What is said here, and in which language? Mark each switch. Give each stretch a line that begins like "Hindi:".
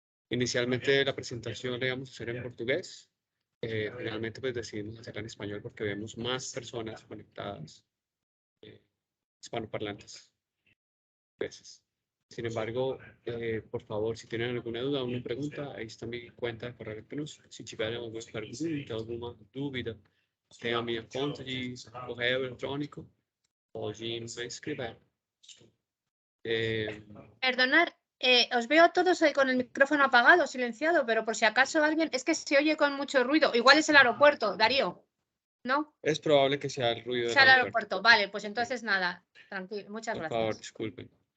Spanish: Inicialmente la presentación la íbamos a hacer en portugués. Finalmente pues decidimos hacerla en español porque vemos más personas conectadas hispanoparlantes. Gracias. Sin embargo, por favor, si tienen alguna duda o una pregunta, ahí está mi cuenta de correo electrónico.
Portuguese: Se tiverem alguma pergunta, alguma dúvida, tem a minha conta de correio eletrônico, pode me escrever.
Spanish: Perdonad, os veo a todos con el micrófono apagado, silenciado, pero por si acaso alguien, es que se oye con mucho ruido. Igual es el aeropuerto, Darío, ¿no? Es probable que sea el ruido del sea el aeropuerto. Vale, pues entonces nada, tranquilo, muchas gracias. Por favor, disculpen.